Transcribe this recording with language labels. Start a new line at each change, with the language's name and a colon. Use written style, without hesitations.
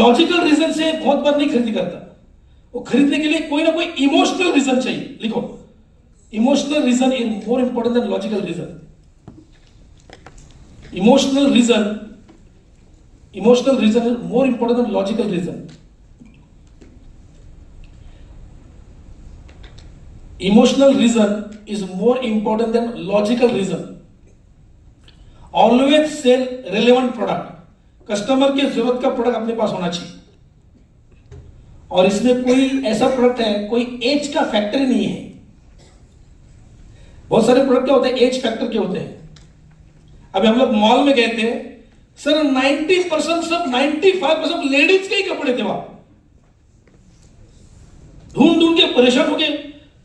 Hindi: Logical reason से बहुत बार नहीं खरीदी करता, वो खरीदने के लिए कोई ना कोई इमोशनल रीजन चाहिए। लिखो,
English: Emotional reason is more important than logical reason. Emotional reason is more important than logical reason. Emotional reason is more important than logical reason. Always sell relevant product.
Hindi: Customer की जरूरत का product अपने पास होना चाहिए, और इसमें कोई ऐसा प्रोडक्ट है, कोई एज का फैक्टर ही नहीं है। बहुत सारे प्रोडक्ट क्या होते हैं, एज फैक्टर के होते हैं। अभी हम लोग मॉल में गए थे सर, 90% सब 95% लेडीज के ही कपड़े थे वहां। ढूंढ के परेशान हो गए,